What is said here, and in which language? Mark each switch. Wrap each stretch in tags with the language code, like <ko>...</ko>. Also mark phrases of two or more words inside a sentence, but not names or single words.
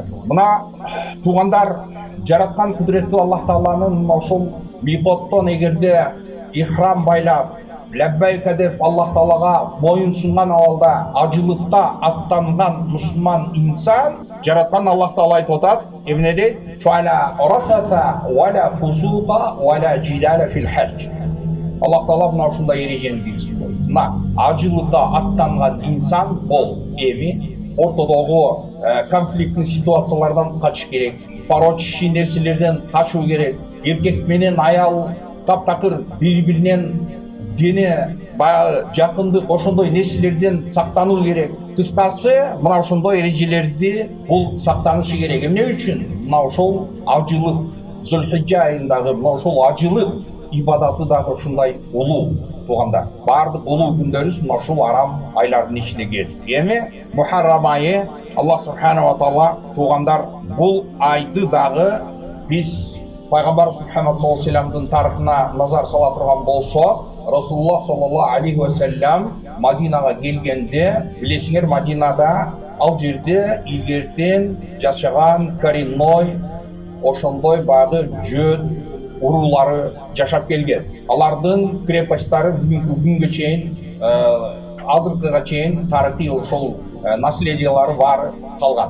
<ky>Мына туугандар, жараткан кудуреттүү Аллах Тааланын ошол микоттон эгерде ихрам байлап, лаббайка деп Аллах Таалага моюн сунган абалда ажылыкка аттанган мусулман инсан, жараткан Аллах Таала айтып атат, эмне дейт?</ky> <ar>فلا رفث ولا فسوق ولا جدال في الحج.</ar> <ky>Аллах Таала мына ушундай эрежени киргизип койду. Мына ажылыкка аттанган инсан бол эми ортодогу конфликттин ситуациялардан качыш керек, порочный нерселерден качуу керек. Эркек менен аял таптакыр бири-биринен дене баягы жакындык ошондой нерселерден сактануу керек. Кыскасы, мына ошондой эрежелерди бул сактанышы керек. Эмне үчүн? Мына ошол ажылык Зулхижжа айындагы мына ошол ажылык ибадаты дагы ушундай улуу туугандар. Бардык улуу күндөрүбүз мына ушул арам айлардын ичине кирет. Эми Мухаррам айы,</ky> <ar>الله سبحانه وتعالى</ar> <ky>туугандар, бул айды дагы биз Пайгамбар Мухаммад</ky> <ar>صلى الله عليه وسلم</ar> <ky>тарыхына назар сала турган болсок,</ky> <ar>رسول الله صلى الله عليه وسلم</ar> <ky>Мадинага келгенде, билесиңер, Мадинада ал жерде илгертен жашаган коренной ошондой багы жөт уруулары жашап келген. Алардын крепостьтары бүгүнкү күнгө чейин, азыркыга чейин тарыхый ошол наследиялары бар калган.</ky>